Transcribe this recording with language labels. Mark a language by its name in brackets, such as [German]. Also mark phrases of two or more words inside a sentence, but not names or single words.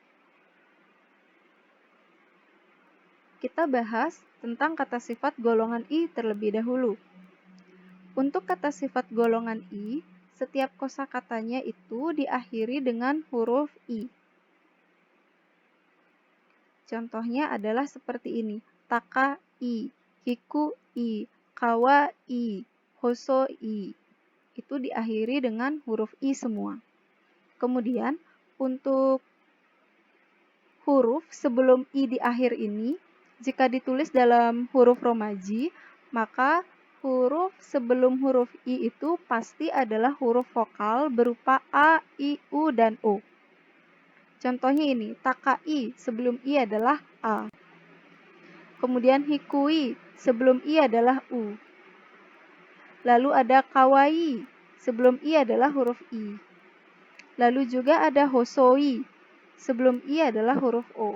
[Indonesian] Kita bahas tentang kata sifat golongan i terlebih dahulu. Untuk kata sifat golongan i, setiap kosakatanya itu diakhiri dengan huruf i. Contohnya adalah seperti ini: [Japanese] 高い、低い、かわい、細い. [Indonesian] Itu diakhiri dengan huruf i semua. Kemudian untuk huruf sebelum i di akhir ini, jika ditulis dalam huruf romaji, maka huruf sebelum huruf i itu pasti adalah huruf vokal berupa a, i, u, dan o. Contohnya ini, takai sebelum i adalah a. Kemudian hikui sebelum i adalah u. Lalu ada kawai, sebelum i adalah huruf i. Lalu juga ada hosoi, sebelum i adalah huruf o.